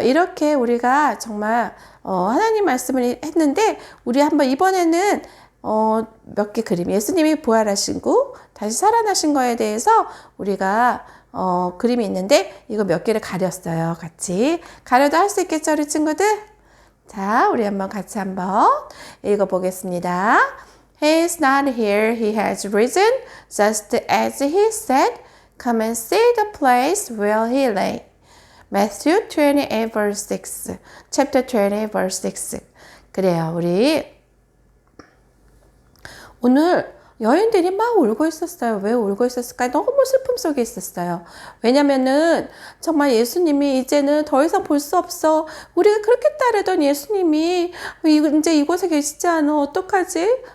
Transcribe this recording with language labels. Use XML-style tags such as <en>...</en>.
<ko>이렇게 우리가 정말 하나님 말씀을 했는데 우리 한번 이번에는 몇 개 그림, 예수님이 부활하신 후 다시 살아나신 거에 대해서 우리가 그림이 있는데 이거 몇 개를 가렸어요. 같이 가려도 할 수 있겠죠, 우리 친구들? 자, 우리 같이 한번 읽어보겠습니다.</ko> <en>He is not here, he has risen, just as he said. Come and see the place where he lay. Matthew 28 verse 6, chapter 28 verse 6.</en> <ko>그래요, 우리 오늘 여인들이 막 울고 있었어요. 왜 울고 있었을까요? 너무 슬픔 속에 있었어요. 왜냐면은 정말 예수님이 이제는 더 이상 볼 수 없어. 우리가 그렇게 따르던 예수님이 이제 이곳에 계시지 않아. 어떡하지?</ko>